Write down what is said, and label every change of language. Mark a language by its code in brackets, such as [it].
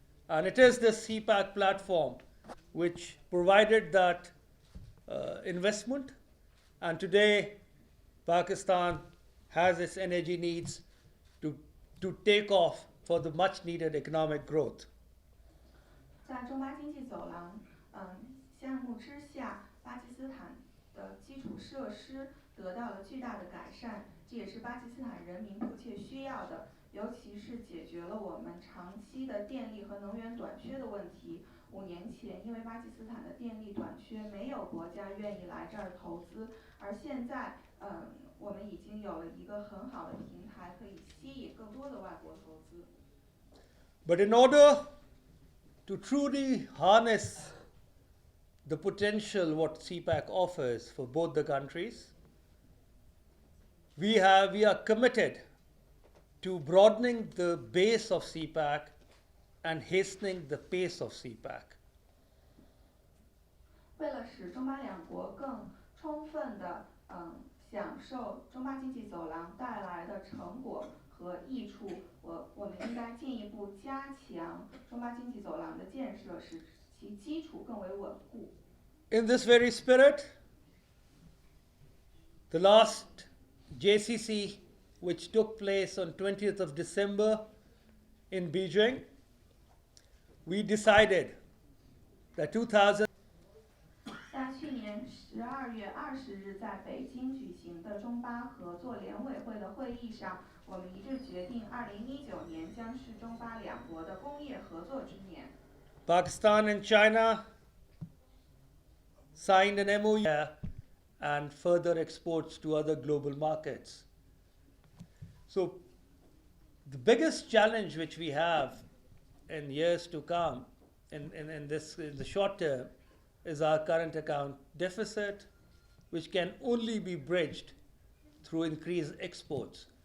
[en] And it is this CPEC platform which provided that investment. And today, Pakistan has its energy needs to take off for the much needed economic growth. [zh] 在中巴经济走廊项目之下，巴基斯坦的基础设施得到了巨大的改善，这也是巴基斯坦人民迫切需要的，尤其是解决了我们长期的电力和能源短缺的问题。 5年前，因为巴基斯坦的电力短缺，没有国家愿意来这儿投资，而现在，我们已经有了一个很好的平台，可以吸引更多的外国投资。 [en] But in order to truly harness the potential what CPEC offers for both the countries, we are committed to broadening the base of CPEC and hastening the pace of CPEC. [zh] 为了使中巴两国更充分地享受中巴经济走廊带来的成果和益处，我们应该进一步加强中巴经济走廊的建设，使其基础更为稳固。 [en] In this very spirit, the last JCC, which took place on 20th of December in Beijing, we decided that [zh] 在去年12月20日在北京举行的中巴合作联委会的会议上，我们一致决定，2019年将是中巴两国的工业合作之年。 [en] Pakistan and China signed an MOU and further exports to other global markets. So the biggest challenge which we have in years to come in the short term is our current account deficit, which can only be bridged through increased exports.